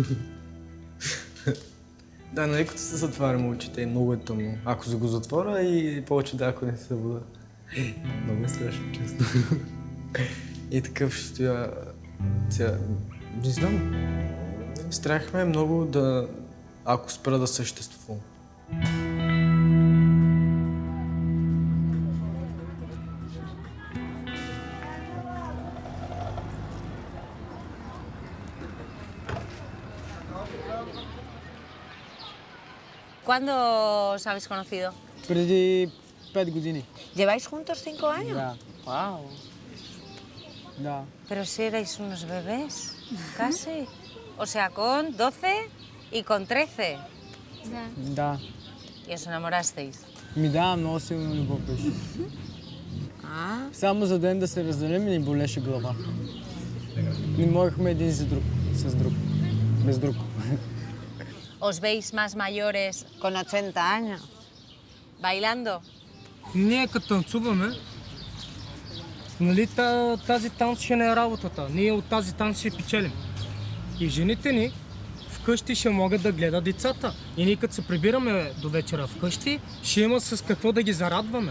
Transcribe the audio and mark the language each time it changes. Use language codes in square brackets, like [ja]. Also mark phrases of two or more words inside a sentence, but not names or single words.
[bg] Да, нали като се затварям очите, много е тъмно. Ако се го затворя и повече да, ако не се събуда. Много е страшно, честно. И такъв ще стоя... Не знам. Страх ме е много да... ако спра да съществувам. [es] ¿Cuándo os habéis conocido? [bg] Преди 5 години. [es] ¿Lleváis juntos 5 años? [bg] Да. Wow. Да. [es] Pero si erais unos bebés, casi. O sea, con 12 y con 13. [bg] Да. [es] Y os enamorasteis. [bg] Ми да, много силно любов беше. Само за ден да се разделим и ни болеше глава. Не можехме един за друг, с друг, без друг. [es] ¿Os veis más mayores Con 80 años. bailando? [bg] Ние като танцуваме, нали тази танц ще не е работата. Ние от тази танц ще печелим. И жените ни вкъщи ще могат да гледат децата. И ние като се прибираме до вечера вкъщи, ще има с какво да ги зарадваме.